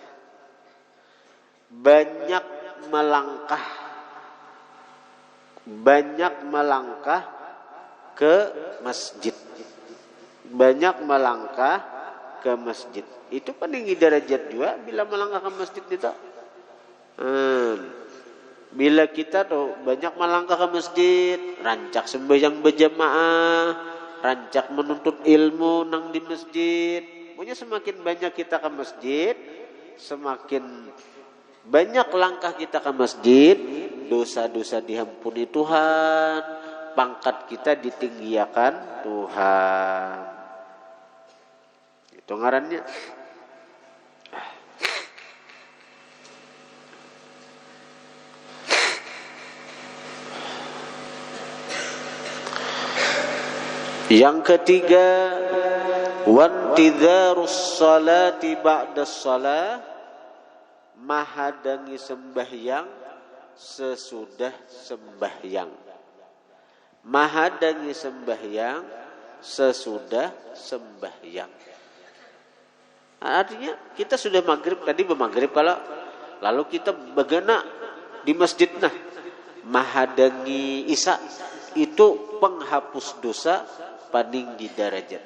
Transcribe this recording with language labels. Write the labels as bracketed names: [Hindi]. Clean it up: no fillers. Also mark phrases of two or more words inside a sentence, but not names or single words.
[Banjar] Banyak melangkah ke masjid. Itu peninggi derajat juga bila melangkah ke masjid kita. Bila kita tuh banyak melangkah ke masjid, rancak sembahyang berjamaah, rancak menuntut ilmu nang di masjid. Pokoknya semakin banyak kita ke masjid, semakin banyak langkah kita ke masjid, dosa-dosa diampuni Tuhan, pangkat kita ditinggiakan Tuhan. Itu ngarannya. Yang ketiga, [Arabic] وانتظار الصلاة بعد الصلاة, [Banjar] mahadangi sembahyang sesudah sembahyang. Mahadangi sembahyang sesudah sembahyang. Artinya kita sudah maghrib, tadi bermaghrib kalau lalu kita begana di masjid nah mahadangi isya, itu penghapus dosa, peninggi derajat.